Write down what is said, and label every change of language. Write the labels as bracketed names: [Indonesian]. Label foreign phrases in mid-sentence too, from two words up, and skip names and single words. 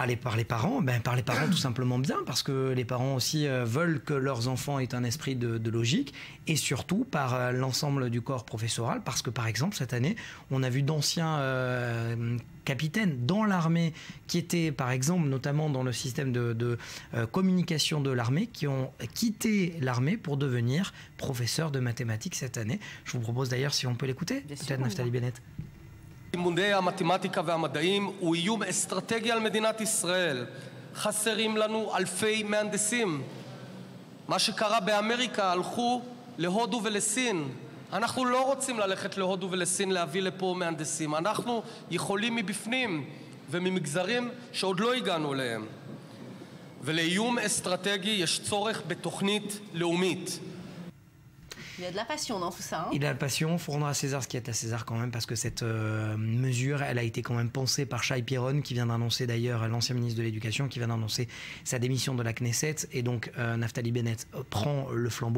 [French] Par les parents tout simplement bien, parce que les parents aussi veulent que leurs enfants aient un esprit de logique, et surtout par l'ensemble du corps professoral, parce que par exemple cette année, on a vu d'anciens capitaines dans l'armée qui étaient par exemple notamment dans le système de communication de l'armée, qui ont quitté l'armée pour devenir professeurs de mathématiques cette année. Je vous propose d'ailleurs, si on peut l'écouter, peut-être Naftali Bennett. [Hebrew] לימודי המתמטיקה והמדעים הוא איום אסטרטגי על מדינת ישראל. חסרים לנו אלפי מהנדסים. מה שקרה באמריקה, הלכו להודו ולסין. אנחנו לא רוצים ללכת להודו ולסין להביא לפה מהנדסים. אנחנו יכולים מבפנים וממגזרים שעוד לא הגענו אליהם. ולאיום אסטרטגי יש צורך בתוכנית לאומית. [French] Il y a de la passion dans tout ça. Hein. Il y a de la passion, il faut rendre à César ce qui est à César quand même, parce que cette mesure, elle a été quand même pensée par Shai Piron, qui vient d'annoncer d'ailleurs, l'ancien ministre de l'Éducation, qui vient d'annoncer sa démission de la Knesset, et donc Naftali Bennett prend le flambeau.